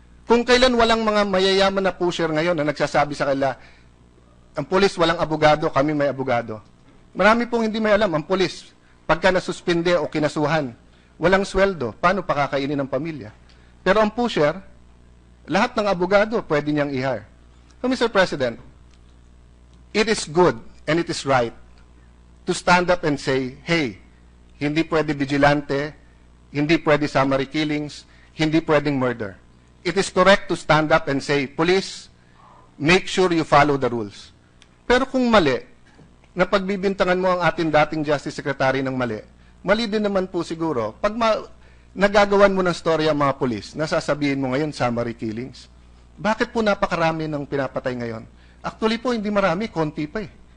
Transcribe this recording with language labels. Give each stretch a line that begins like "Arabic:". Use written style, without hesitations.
Filipino: Kung kailan walang mga mayayaman na pusher ngayon na nagsasabi sa kanila, ang pulis walang abogado, kami may abogado. Marami pong hindi may alam, ang pulis, pagka nasuspinde o kinasuhan, walang sweldo, paano pakakainin ng pamilya? Pero ang pusher, lahat ng abogado pwede niyang i-hire.
English: So, Mr. President, it is good and it is right to stand up and say, hey,
Filipino: hindi pwede vigilante, hindi pwede summary killings, hindi pwedeng murder.
English: It is correct to stand up and say, police, make sure you follow the rules.
Filipino: Pero kung mali, na pagbibintangan mo ang ating dating Justice Secretary ng mali, mali din naman po siguro, pag nagagawan mo ng story ang mga police, nasasabihin mo ngayon summary killings. Bakit po napakarami ng pinapatay ngayon? Actually po, hindi marami, konti pa eh.